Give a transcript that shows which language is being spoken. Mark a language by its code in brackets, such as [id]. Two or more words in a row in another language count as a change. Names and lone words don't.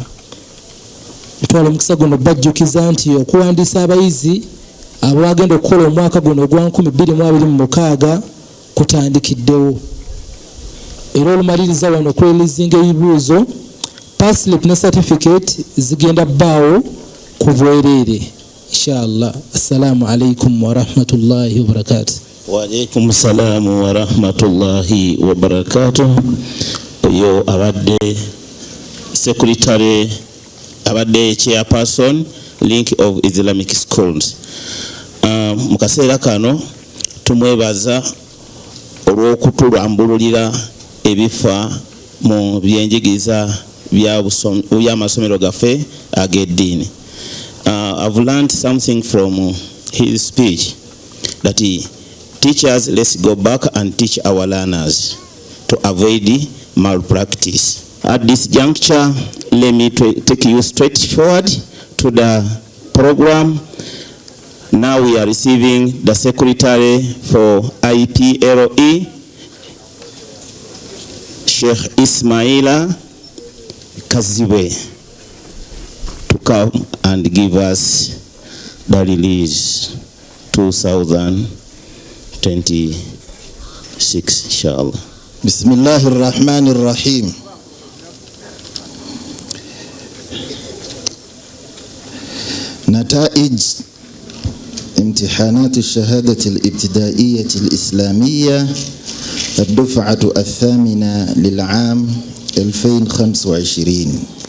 [lg] Twala omukisa guno bajjukiza nti okuwandiisa abayizi abagenda okukola omwaka guno ogwa 2026 kutandikiddewo. Era olumaliriza wano okureleasinga ebibuuzo, [en] pass slip [lg] ne certificate zigenda bbaawo ku bwereere inshallah. [ar] السلام عليكم ورحمة الله وبركاته. وعليكم السلام ورحمة الله وبركاته. [lg] Oyo abadde secretary, abadde chairperson link of Islamic schools. Mu kaseera kano tumwebaza olw'okutulambululira ebifa mu byenjigiriza by'amasomero gaffe ag'eddiini. [en] I've learned something from his speech that teachers, let's go back and teach our learners to avoid malpractice. At this juncture, let me take you straight forward to the program. Now we are receiving the secretary for IPLE, Sheikh Ismaila Kaziwe, to come and give us the release 2026 inshallah. [ar] بسم الله الرحمن الرحيم. نتائج امتحانات الشهادة الابتدائية الإسلامية الدفعة الثامنة للعام 2025.